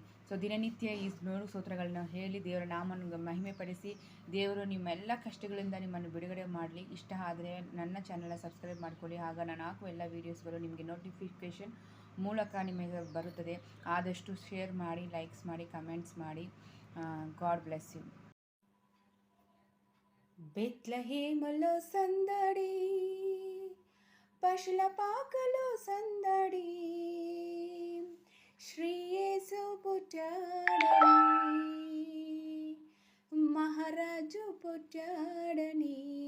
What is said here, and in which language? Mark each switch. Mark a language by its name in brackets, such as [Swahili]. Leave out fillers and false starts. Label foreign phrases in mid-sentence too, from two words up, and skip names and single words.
[Kannada] ದಿನನಿತ್ಯ ಈ 100 ಸ್ತೋತ್ರಗಳನ್ನು ಹೇಳಿ ದೇವರ ನಾಮವನ್ನು ಮಹಿಮೆ ಪಡಿಸಿ, ದೇವರು ನಿಮ್ಮೆಲ್ಲ ಕಷ್ಟಗಳಿಂದ ನಿಮ್ಮನ್ನು ಬಿಡುಗಡೆ ಮಾಡಲಿ. ಇಷ್ಟ ಆದರೆ ನನ್ನ ಚಾನಲ್ನ ಸಬ್ಸ್ಕ್ರೈಬ್ ಮಾಡ್ಕೊಳ್ಳಿ. ಆಗ ನಾನು ಹಾಕುವ ಎಲ್ಲ ವೀಡಿಯೋಸ್ಗಳು ನಿಮಗೆ ನೋಟಿಫಿಕೇಷನ್ ಮೂಲಕ ನಿಮಗೆ ಬರುತ್ತದೆ. ಆದಷ್ಟು ಶೇರ್ ಮಾಡಿ, ಲೈಕ್ಸ್ ಮಾಡಿ, ಕಮೆಂಟ್ಸ್ ಮಾಡಿ. [English] God bless you. [Telugu] బెత్లెహేములో సందడి, పశుల పాకలో సందడి, శ్రీ యేసు పుట్టాడని, మహారాజు పుట్టాడని.